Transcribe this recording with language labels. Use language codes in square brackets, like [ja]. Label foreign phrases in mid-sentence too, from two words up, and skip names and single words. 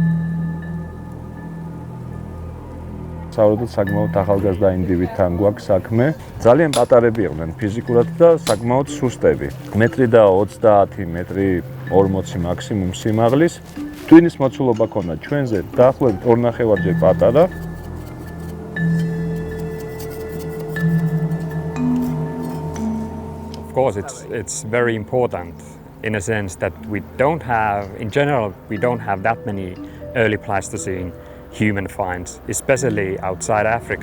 [ka] სავარაუდოდ საკმაოდ ახალგაზრდა ინდივიდთან გვაქვს საქმე. ძალიან პატარები იყვნენ ფიზიკურად და საკმაოდ სუსტები. 1.30 მეტრი 40 მაქსიმუმ სიმაღლის. ტვინის მოცულობა ქონდა ჩვენზე დაახლოებით 2.5-ჯერ პატარა. [en] Of course, it's very important in a sense that in general, we don't have that many early Pleistocene human finds, especially outside Africa.